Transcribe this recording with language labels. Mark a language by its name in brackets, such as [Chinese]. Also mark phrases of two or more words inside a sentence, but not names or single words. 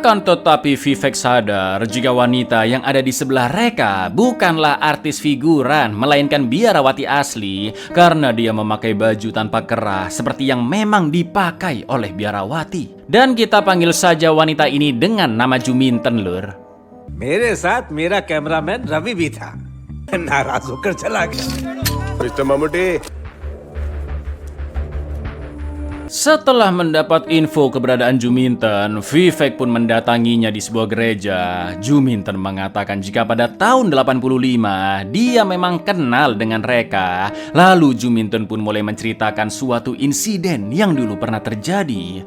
[Indonesian] Akan tetapi Vivek sadar jika wanita yang ada di sebelah Reka bukanlah artis figuran, melainkan biarawati asli karena dia memakai baju tanpa kerah seperti yang memang dipakai oleh biarawati. Dan kita panggil saja wanita ini dengan nama Juminten, Lur. [Hindi] मेरे साथ मेरा कैमरामैन रवि भी था नाराज होकर चला गया मिस्टर मम्मूटी [Indonesian] Setelah mendapat info keberadaan Juminten, Vivek pun mendatanginya di sebuah gereja. Juminten mengatakan jika pada tahun 85 dia memang kenal dengan Reka. Lalu Juminten pun mulai menceritakan suatu insiden yang dulu pernah terjadi.